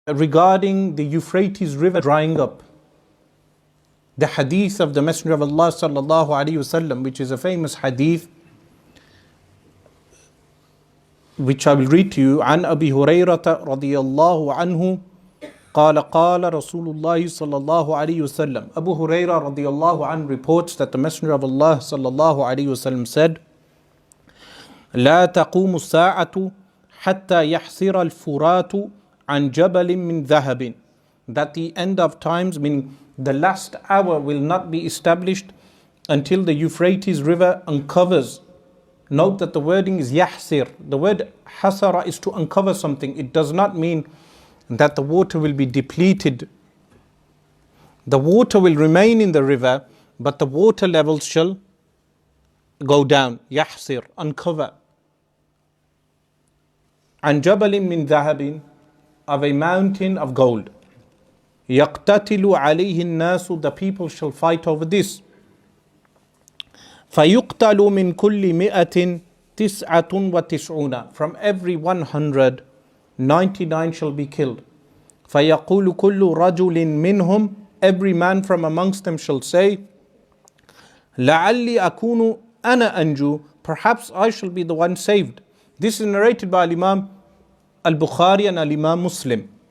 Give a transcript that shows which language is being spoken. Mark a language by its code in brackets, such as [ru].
[en] regarding the Euphrates River drying up. The hadith of the Messenger of Allah sallallahu alaihi wasallam, which is a famous hadith, which I will read to you. [ar] عن أبي هريرة رضي الله عنه قال قال رسول الله صلى الله عليه وسلم. [en] Abu Hurairah رضي الله عنه reports that the Messenger of Allah صلى الله عليه وسلم said, [ar] لا تقوم الساعة حتى يحسر الفرات عن جبل من ذهب. [en] That the end of times, meaning the last hour, will not be established until the Euphrates River uncovers. Note that the wording is yahsir. The word hasara is to uncover something. It does not mean that the water will be depleted. The water will remain in the river, but the water levels shall go down. Yahsir, uncover. [ar] عن جبل من ذهب, [en] of a mountain of gold. [ar] يقتتل عليه الناس, [en] the people shall fight over this. [ar] فيقتل من كل مئة تسعة وتسعون, [en] from every 100, 99 shall be killed. [ar] فيقول كل رجل منهم, [en] every man from amongst them shall say, [ar] لعلي أكون أنا أنجو, [en] perhaps I shall be the one saved. This is narrated by Imam Al-Bukhari and Imam Muslim.